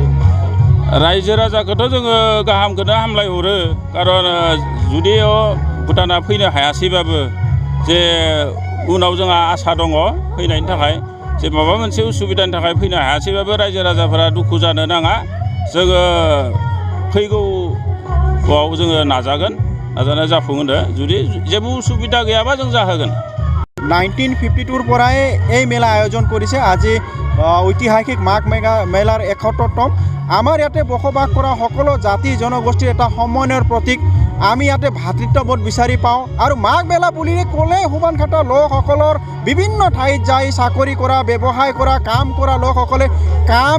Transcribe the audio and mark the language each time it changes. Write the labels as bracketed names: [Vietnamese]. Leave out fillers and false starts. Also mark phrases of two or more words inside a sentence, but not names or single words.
[Bodo] रायजो राजाखौथ' जोङो गाहामखौनो हामलायहरो खारन जुदि भुटाना फैनो हायासैबाबो जे उनाव जोंहा आसा दङ फैनायनि थाखाय जे माबा मोनसे उसुबिदानि थाखाय फैनो हायासैबाबो रायजो राजाफोरा दुखु जानो नाङा जोङो फैगौआव जोङो नाजानाया जाफुंहोनो जुदि जेबो उसुबिदा गैयाबा जों जाहोगोन [Assamese] 1952 পৰাই এই মেলা আয়োজন কৰিছে আজি ঐতিহাসিক মাঘ মেলাৰ 71তম আমাৰ ইয়াতে বসবাস কৰা সকলো জাতি জনগোষ্ঠীৰ এটা সমন্বয়ৰ প্ৰতীক আমি ইয়াতে ভাতৃত্ববোধ বিচাৰি পাওঁ আৰু মাঘ মেলা বুলিলে ক'লে সোবানঘাটৰ লোকসকলৰ বিভিন্ন ঠাইত যাই চাকৰি কৰা ব্যৱসায় কৰা কাম কৰা লোকসকলে কাম